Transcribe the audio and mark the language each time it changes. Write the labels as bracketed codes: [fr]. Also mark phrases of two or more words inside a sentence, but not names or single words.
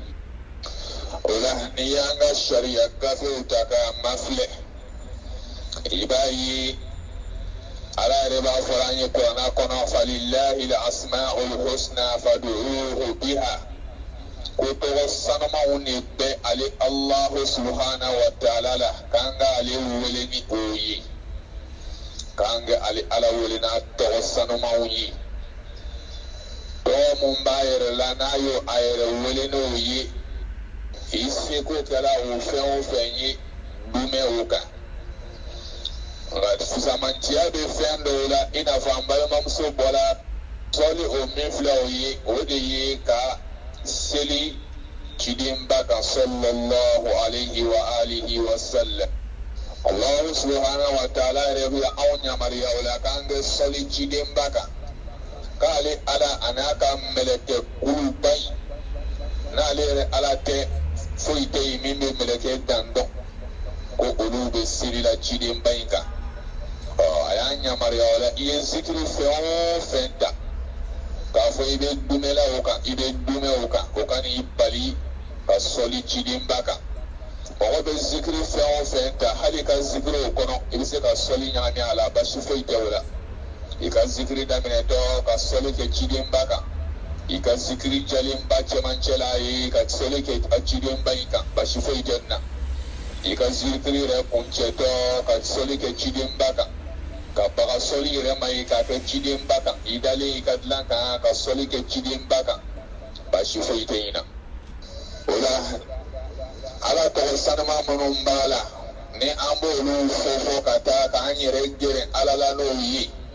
[bm] O la n'i y'an ka sariya gafew ta k'a mafilɛ i b'a ye ala yɛrɛ b'a fɔ an ye kuranɛ kɔnɔ [ar] فلله الأسماء الحسنى فادعوه بها [bm] ko tɔgɔ sanumanw de bɛ ale [ar] الله سبحانه وتعالى [bm] la k'an ka ale wele ni o ye k'an ka ale ala wele n'a tɔgɔ sanumanw ye. Tɔgɔ mun b'a yɛrɛ la n'a y'o a yɛrɛ wele n'o ye i seko kɛla o fɛn o fɛn ye dumɛ o kan. Nka fusamantiya bɛ fɛn dɔw la i n'a fɔ an balimamuso bɔra sɔli o min filɛ o ye o de ye ka seli cidenba kan [ar] صلى الله عليه وآله وسلم. الله سبحانه وتعالى [bm] yɛrɛ bɛ anw yamariya o la k'an kɛ sɔli cidenba kan k'ale ala a n'a ka mɛlɛkɛ kuluba in n'ale yɛrɛ ala tɛ foyi tɛ yen min bɛ mɛlɛkɛ dan dɔn ko olu bɛ seli la cidenba in kan. A y'an yamariya o la i ye zikiri fɛn o fɛn ta k'a fo ibe dumela oka ibe dume oka ni bali ka soli cidin baka mɔgɔ bɛ zikiri fɛn o fɛn ta hali ka zikiri o kɔnɔ i bɛ se ka sɔli ɲagami a la basi foyi tɛ o la i ka zikiri daminɛ dɔ ka sɔli kɛ cidenba kan i ka zikiri jalenba cɛmancɛ la ye ka sɔli kɛ a cidenba in kan basi foyi tɛ nin na i ka zikiri yɛrɛ kuncɛ dɔ ka sɔli kɛ cidenba kan ka baga sɔli yɛrɛ ma ye k'a kɛ cidenba kan i dalen i ka dilan kan ka sɔli kɛ cidenba kan basi foyi tɛ nin na o la ala tɔgɔ sanuma minnu b'a la ni an b'olu fɔ ka taa k'an yɛrɛ gɛrɛ ala la n'o ye